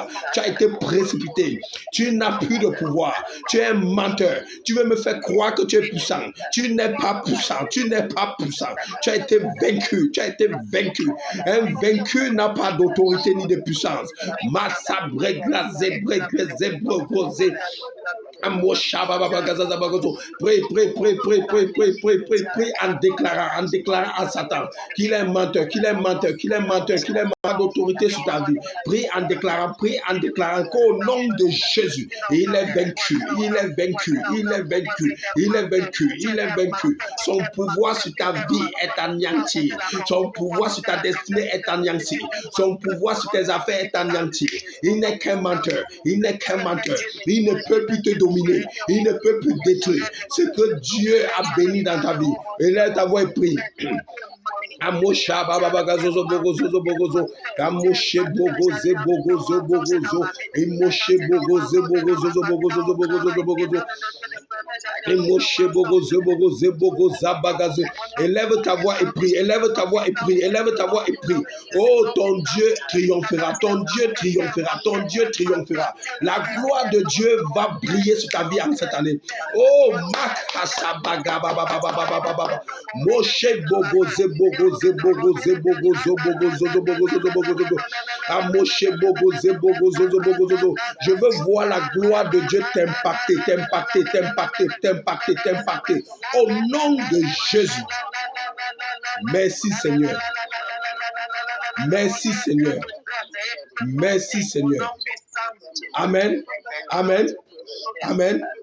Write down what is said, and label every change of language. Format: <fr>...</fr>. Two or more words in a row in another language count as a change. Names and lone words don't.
<fr>Tu as été précipité, tu n'as plus de pouvoir. Tu es un menteur. Tu veux me faire croire que tu es puissant. Tu n'es pas puissant, tu n'es pas puissant. Tu as été vaincu, tu as été vaincu. Un vaincu n'a pas d'autorité ni de puissance. Massa bregrazé, bregrazé, bregrazé. Prie, prie, prie, prie, prie, prie, prie, prie, prie en déclarant à Satan qu'il est un menteur, qu'il est un menteur, qu'il est un menteur, qu'il n'a pas d'autorité sur ta vie. Prie en déclarant qu'au nom de Jésus, il est vaincu, il est vaincu, il est vaincu, il est vaincu, il est vaincu. Son pouvoir sur ta vie est anéanti. Son pouvoir sur ta destinée est anéanti. Son pouvoir sur tes affaires est anéanti. Il n'est qu'un menteur, il n'est qu'un menteur. Il ne peut plus te dominer, il ne peut plus détruire ce que Dieu a béni dans ta vie. Et là, ta voix est prise. Amosha baba bagazozo bogozozo bogozo amoshe bogoze bogozo bogozo imoshe bogoze bogozozo bogozozo bogozozo bogozo imoshe bogoze bogoze bogoza bagazo. Élève ta voix et prie, élève ta voix et prie, élève ta voix et prie. Oh, ton Dieu triomphera, ton Dieu triomphera, ton Dieu triomphera. La gloire de Dieu va briller sur ta vie en cette année. Oh, makasa baga baba baba baba baba moshe bogoze bogozo bogoze bogozo bogozo bogozo bogozo amoshe bogoze bogozo bogozo. Je veux voir la gloire de Dieu t'impacter, t'impacter, t'impacter, t'impacter, t'impacter. Au nom de Jésus. Merci Seigneur. Merci Seigneur. Merci Seigneur. Amen. Amen. Amen.</fr>